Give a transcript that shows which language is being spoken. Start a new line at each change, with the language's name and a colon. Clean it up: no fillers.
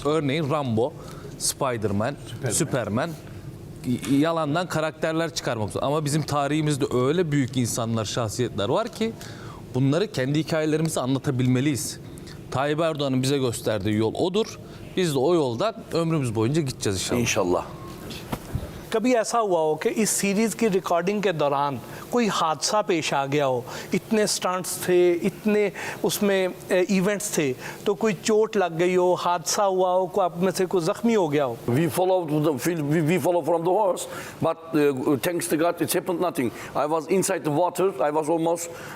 Turkish: Örneğin Rambo, Spider-Man, Superman yalandan karakterler çıkarmak zorunda. Ama bizim tarihimizde öyle büyük insanlar, şahsiyetler var ki bunları kendi hikayelerimizi anlatabilmeliyiz. Tayyip Erdoğan'ın bize gösterdiği yol odur. Biz de o yoldan ömrümüz boyunca gideceğiz inşallah. İnşallah.
Hindi: कभी ऐसा हुआ हो कि इस series की recording के दौरान कोई हादसा पेश आ गया हो? इतने स्टंट्स थे, इतने उसमें इवेंट्स थे, तो कोई चोट लग गई हो, हादसा हुआ हो, कोई आप में से कोई ज़ख्मी हो गया हो?
English: We follow from the horse, but thanks to God, it happened nothing. I was inside the water. I was almost.